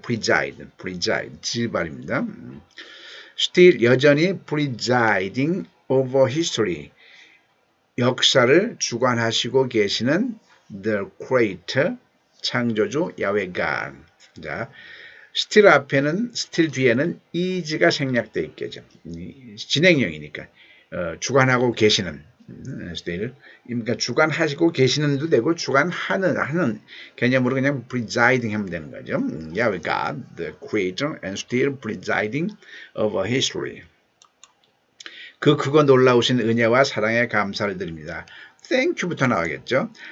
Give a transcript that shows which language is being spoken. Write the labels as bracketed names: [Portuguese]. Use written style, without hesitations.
[Korean] preside 지발입니다. [English] still 여전히 presiding over history [Korean] 역사를 주관하시고 계시는 [English] the creator 창조주 야훼 God. [Korean] 자, still 앞에는 still 뒤에는 is가 생략되어 있겠죠. 진행형이니까 주관하고 계시는 still 그러니까 주관하시고 계시는도 되고 주관하는 개념으로 그냥 presiding 하면 되는 거죠. [English] 야훼 God, the creator and still presiding over history. [Korean] 그 크고 놀라우신 은혜와 사랑에 감사를 드립니다. Thank you부터 나가겠죠.